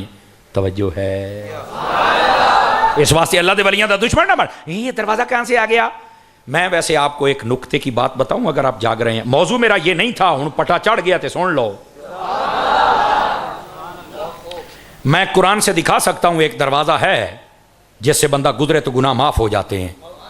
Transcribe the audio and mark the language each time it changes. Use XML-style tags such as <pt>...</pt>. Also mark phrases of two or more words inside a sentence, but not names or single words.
<pa>توجہ ہے؟ اس واسطے اللہ دے ولیاں دا دشمن نہ بن۔</pa> <ur>یہ دروازہ کہاں سے آ گیا؟ میں ویسے آپ کو ایک نکتے کی بات بتاؤں اگر آپ جاگ رہے ہیں، موضوع میرا یہ نہیں تھا،</ur> <pa>ہن پٹا چڑھ گیا تے سن لو۔</pa> <ur>میں قرآن سے دکھا سکتا ہوں ایک دروازہ ہے جس سے بندہ گزرے تو گناہ معاف ہو جاتے ہیں۔</ur>